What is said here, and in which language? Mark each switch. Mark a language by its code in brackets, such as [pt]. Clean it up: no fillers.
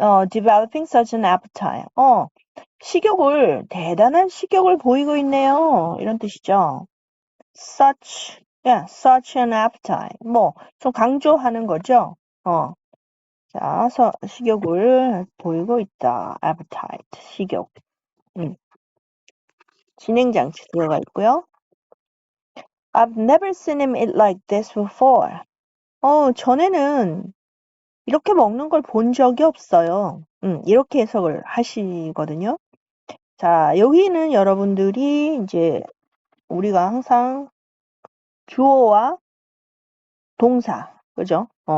[en] developing such an appetite. [ko] 식욕을, 대단한 식욕을 보이고 있네요. 이런 뜻이죠. [en] such an appetite. [ko] 좀 강조하는 거죠. 자, 식욕을 보이고 있다. appetite, 식욕. 진행장치 들어가 있고요. [en] I've never seen him eat like this before. [ko] 전에는 이렇게 먹는 걸 본 적이 없어요. 이렇게 해석을 하시거든요. 자, 여기는 여러분들이 이제 우리가 항상 주어와 동사, 그죠?